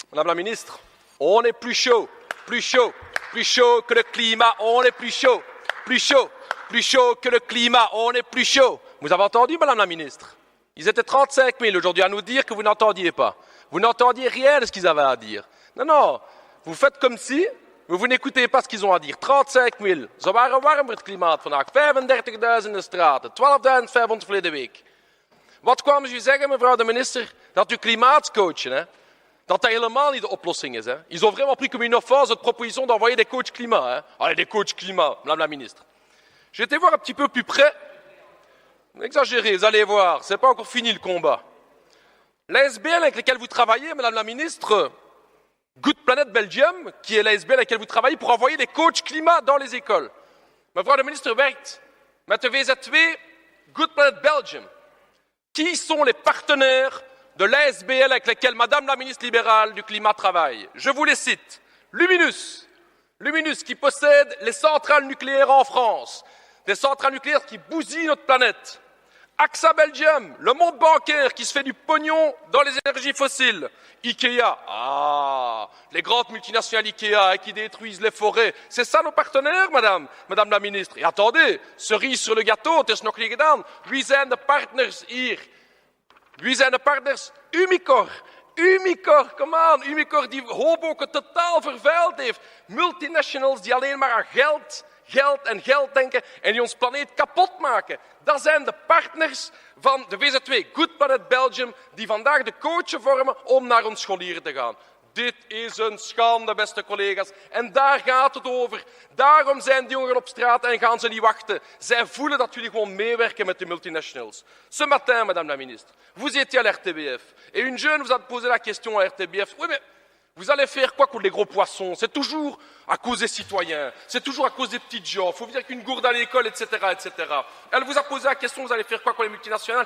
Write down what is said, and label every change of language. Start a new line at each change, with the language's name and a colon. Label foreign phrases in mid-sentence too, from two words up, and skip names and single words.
French: Madame la ministre, on est plus chaud que le climat, on est plus chaud que le climat, on est plus chaud. Vous avez entendu, Madame la ministre? Ils étaient 35 000 aujourd'hui à nous dire que vous n'entendiez pas. Vous n'entendiez rien de ce qu'ils avaient à dire. Non, vous faites comme si, mais vous n'écoutez pas ce qu'ils ont à dire. 35 000.
Dutch: Ze waren warm voor het klimaat vandaag. 35.000 in de straten. 12.500 verleden week. Wat kwamen ze u zeggen, mevrouw de minister? Dat uw klimaatcoachen, hè, dat helemaal niet de oplossing is. Hè.
French: Ils ont vraiment pris comme une offense votre proposition d'envoyer des coachs climat. Hein. Allez, des coachs climat, Madame la ministre. J'ai été voir un petit peu plus près. Exagérez, vous allez voir, c'est pas encore fini le combat. L'ASBL avec laquelle vous travaillez, Madame la ministre, Good Planet Belgium, qui est l'ASBL avec laquelle vous travaillez pour envoyer des coachs climat dans les écoles.
Dutch: Mevrouw de minister werkt met de VZW Good Planet Belgium.
French: Qui sont les partenaires de l'ASBL avec lesquels Madame la ministre libérale du climat travaille? Je vous les cite. Luminus qui possède les centrales nucléaires en France, des centrales nucléaires qui bousillent notre planète. AXA Belgium, le monde bancaire qui se fait du pognon dans les énergies fossiles. Ikea, les grandes multinationales Ikea qui détruisent les forêts. C'est ça nos partenaires, madame la ministre. Et attendez, cerise sur le gâteau,
Dutch: het is nog niet gedaan. Wie zijn de partners hier? Wie zijn de partners? Umicore,
English: come on.
Dutch: Umicore die Hoboken totaal vervuild heeft. Multinationals die alleen maar aan geld denken en die ons planeet kapot maken. Dat zijn de partners van de VZW Good Planet Belgium die vandaag de coachen vormen om naar ons scholieren te gaan. Dit is een schande, beste collega's. En daar gaat het over. Daarom zijn die jongeren op straat en gaan ze niet wachten. Zij voelen dat jullie gewoon meewerken met de multinationals.
French: Ce matin, madame la ministre, vous étiez à l'RTBF. Et une jeune vous a posé la question à RTBF. Oui, mais vous allez faire quoi contre les gros poissons? C'est toujours à cause des citoyens, c'est toujours à cause des petites gens. Il faut dire qu'une gourde à l'école, etc., etc. Elle vous a posé la question, vous allez faire quoi contre les multinationales?